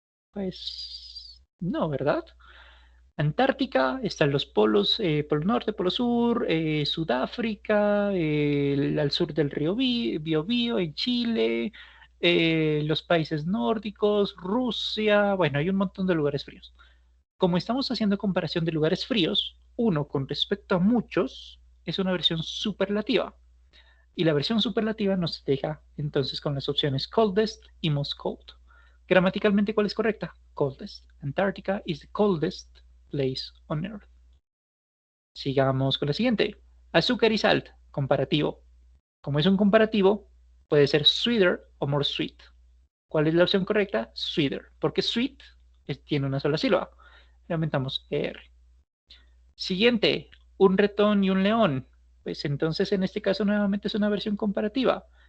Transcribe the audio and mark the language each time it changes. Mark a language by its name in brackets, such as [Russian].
[Spanish] Pues no, ¿verdad? Antártica, están los polos, Polo Norte, Polo Sur, Sudáfrica, al sur del río Biobío, en Chile, los países nórdicos, Rusia, bueno, hay un montón de lugares fríos. Como estamos haciendo comparación de lugares fríos, uno con respecto a muchos es una versión superlativa. Y la versión superlativa nos deja entonces con las opciones coldest y most cold. Gramaticalmente, ¿cuál es correcta? Coldest. [English] Antarctica is the coldest place on Earth. [Spanish] Sigamos con la siguiente. Azúcar y sal, comparativo. Como es un comparativo, puede ser sweeter o more sweet. ¿Cuál es la opción correcta? Sweeter, porque sweet tiene una sola sílaba. Le aumentamos ER. Siguiente, un ratón y un león. Pues entonces en este caso nuevamente es una versión comparativa.